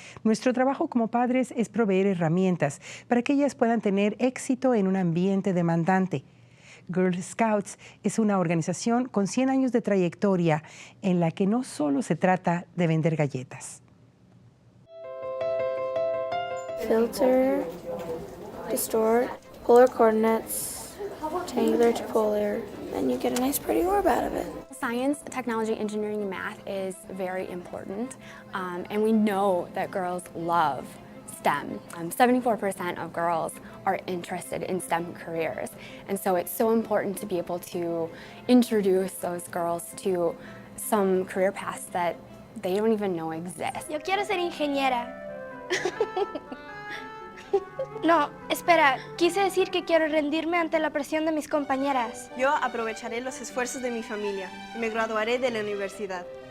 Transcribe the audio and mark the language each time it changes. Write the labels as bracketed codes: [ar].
[es] Nuestro trabajo como padres es proveer herramientas para que ellas puedan tener éxito en un ambiente demandante. Girl Scouts es una organización con 100 años de trayectoria en la que no solo se trata de vender galletas. [en] Filter, distort, polar coordinates, triangular to polar, and you get a nice pretty orb out of it. Science, technology, engineering, and math is very important, and we know that girls love STEM. 74% of girls are interested in STEM careers, and so it's so important to be able to introduce those girls to some career paths that they don't even know exist. [es] Yo quiero ser ingeniera. No, espera, quise decir que quiero rendirme ante la presión de mis compañeras. Yo aprovecharé los esfuerzos de mi familia y me graduaré de la universidad.